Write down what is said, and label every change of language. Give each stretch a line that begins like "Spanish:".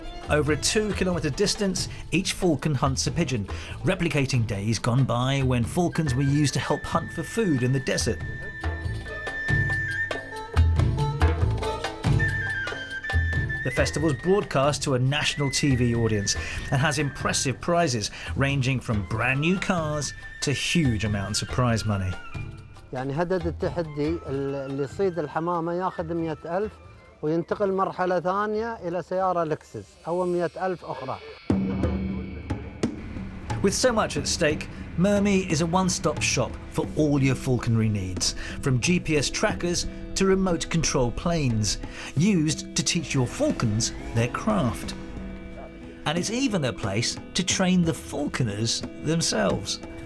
English: Over a 2-kilometre distance, each falcon hunts a pigeon, replicating days gone by when falcons were used to help hunt for food in the desert. The festival is broadcast to a national TV audience and has impressive prizes ranging from brand new cars to huge amounts of prize money.
Arabic: يعني هدد التحدي اللي يصيد الحمامة ياخذ 100,000 وينتقل مرحلة ثانية إلى سيارة لكسس أو 100,000 أخرى.
English: With so much at stake, Murmi is a one-stop shop for all your falconry needs, from GPS trackers to remote control planes, used to teach your falcons their craft. And it's even a place to train the falconers themselves.